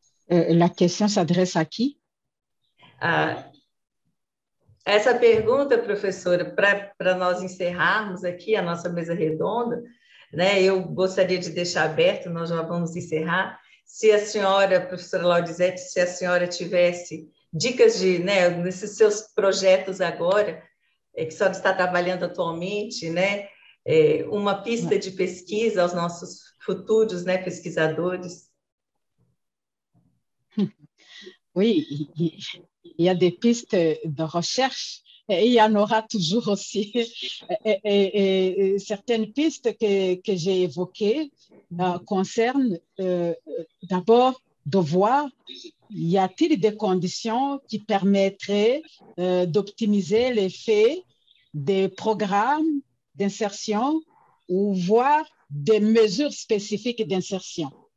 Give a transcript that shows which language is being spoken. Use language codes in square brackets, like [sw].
[fr] La question s'adresse à qui? [pt] Essa pergunta, professora, para nós encerrarmos aqui a nossa mesa redonda, né? Eu gostaria de deixar aberto, nós já vamos encerrar. Se a senhora, professora Laudizete, se a senhora tivesse dicas nesses seus projetos agora, que a senhora está trabalhando atualmente, né? Uma pista de pesquisa aos nossos futuros, né, pesquisadores. [fr] Oui, il y a des pistes de recherche et il y en aura toujours aussi. Et certaines pistes que j'ai évoquées concernent d'abord de voir, y a-t-il des conditions qui permettraient d'optimiser l'effet des programmes d'insertion ou voir des mesures spécifiques d'insertion.